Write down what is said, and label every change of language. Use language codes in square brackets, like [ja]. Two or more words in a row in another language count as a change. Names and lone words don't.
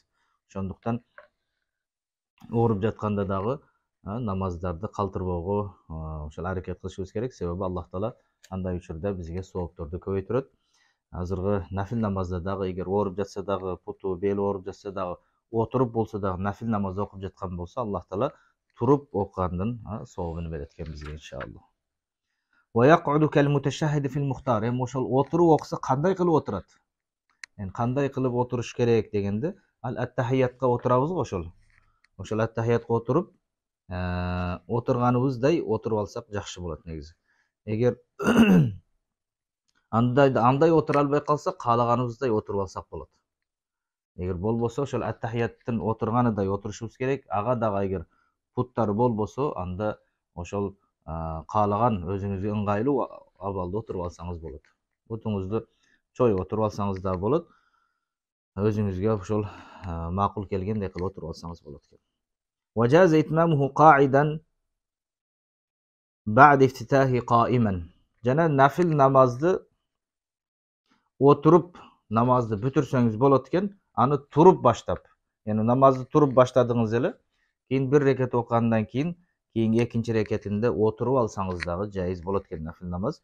[ky] Ошондуктан ооруп жатканда дагы намаздарды калтырбоого ошол аракет кылышыбыз керек. Себеби Аллах таала андай учурда бизге соопторду көбөйтүрөт. Азыркы нафил намазда дагы эгер ооруп жатса дагы, путу, бели ооруп жатса дагы, отуруп болсо дагы нафил намаз окуп жаткан болсо, Аллах таала туруп окугандын сообун берет экен бизге иншалла. [ar] ويقعد كالمتشهد في المختار. [ky] Ошол отуруп окуса кандай кылып отурат? Кандай кылып отуруш керек дегенде, ат-тахиятка отурабыз го ошол. Ошол ат-тахиятка отуруп, отурганыбыздай отуруп алсак жакшы болот негизи. Эгер андай отура албай калсак, каалаганыбыздай отуруп алсак болот. Эгер болбосо ошол ат-тахияттын отурганыдай отурушубуз керек. Ага дагы эгер путтар болбосо, анда ошол каалаган өзүңүзгө ыңгайлуу абалда отуруп алсаңыз болот. Бутуңузду чоюп отуруп алсаңыз да болот. Өзүңүзгө ошол макул келгендей кылып отуруп алсаңыз болот экен. [ar] وجاز إتمامه قاعدا بعد افتتاحه قائما. [ky] Жана нафил намазды отуруп намазды бүтүрсөңүз болот экен, аны туруп баштап. Намазды туруп баштадыңыз эле, кийин бир рекет окугандан кийин экинчи рекетинде отуруп алсаңыз дагы жайыз болот экен нафил намаз.